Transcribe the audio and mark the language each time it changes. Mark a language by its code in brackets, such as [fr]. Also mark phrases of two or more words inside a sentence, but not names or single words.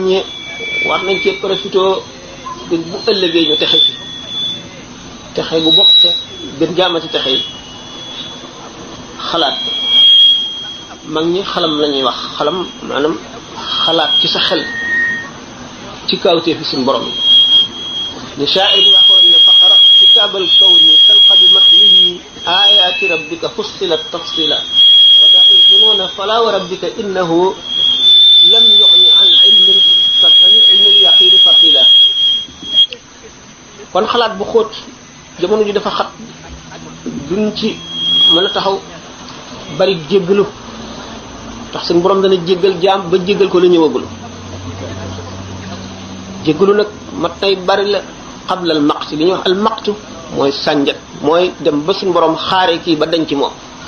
[wo] ñi war nañ cee profité bu ëllëgee ñu texe ci texe bu bokk te gën jaamati texe yi xalaat mag ñi xalam la ñuy wax xalam maanaam xalaat ci sa xel ci kawtee fi suñu borom ni sha'ir bi waxoon ne [ar] فاقرأ كتاب الكون تلقى بمتنه آيات ربك فصلت تفصيلا ودع الظنون فلا وربك إنه لم يغن عن علم اليقين فتيلا [wo] kon xalaat bu xóot jamono ji dafa xat duñ ci mën a taxaw bari jéggalu tax suñu borom dana jéggal jaam ba jéggal ko la ñëwagul jéggalu nag mat nay bari la [ar] قبل المقت [wo] li ñuy wax [ar] المقت [wo] mooy sànjat mooy dem ba suñu borom xaare kii ba dañ ci moom